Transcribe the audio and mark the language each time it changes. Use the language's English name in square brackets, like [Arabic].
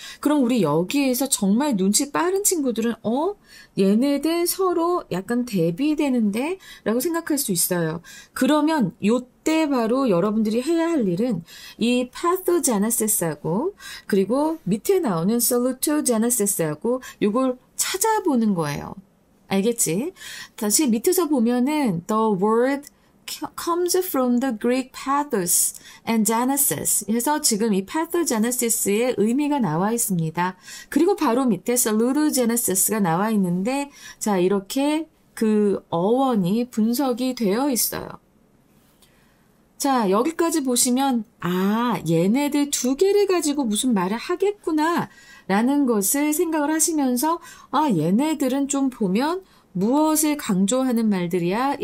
[Korean] 그럼 우리 여기에서 정말 눈치 빠른 친구들은 얘네들 서로 약간 대비되는데? 라고 생각할 수 있어요. 그러면 요때 바로 여러분들이 해야 할 일은 이 pathogenesis하고 그리고 밑에 나오는 salutogenesis하고 요걸 찾아보는 거예요. 알겠지? 다시 밑에서 보면은 [English] the word comes from the Greek pathos and genesis. [Korean] 그래서 지금 이 pathogenesis의 의미가 나와 있습니다. 그리고 바로 밑에 salutogenesis가 나와 있는데 자, 이렇게 그 어원이 분석이 되어 있어요. 자, 여기까지 보시면 얘네들 2개를 가지고 무슨 말을 하겠구나 라는 것을 생각을 하시면서 얘네들은 좀 보면 무엇을 강조하는 말들이야?